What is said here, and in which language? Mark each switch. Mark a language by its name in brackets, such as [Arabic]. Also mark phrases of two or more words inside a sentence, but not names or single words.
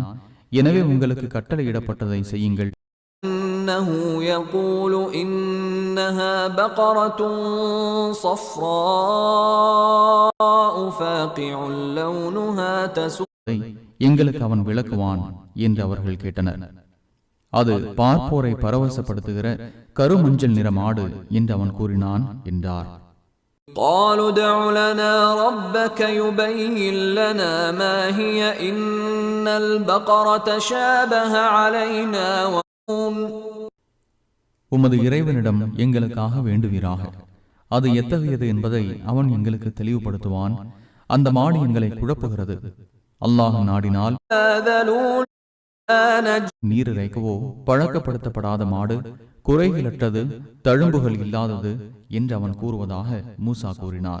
[Tamil] எனவே உங்களுக்கு கட்டளையிடப்பட்டதை செய்யுங்கள். எங்களுக்கு அவன் விளக்குவான் என்று அவர்கள் கேட்டனர். அது பார்ப்போரை பரவசப்படுத்துகிற கருமஞ்சள் நிற மாடு என்று அவன் கூறினான் என்றார். [Arabic] قالوا ادع لنا ربك يبين لنا ما هي إن البقرة شابه علينا. [Tamil] உமது இறைவனிடம் எங்களுக்காக வேண்டுவீராக. அது எத்தகையது என்பதை அவன் எங்களுக்கு தெளிவுபடுத்துவான். அந்த மாடு எங்களை குழப்புகிறது. அல்லாஹ் நாடினால் நீரிறைக்கவோ பழக்கப்படுத்தப்படாத மாடு, குறைகளற்றது, தழும்புகள் இல்லாதது என்று அவன் கூறுவதாக மூசா கூறினார்.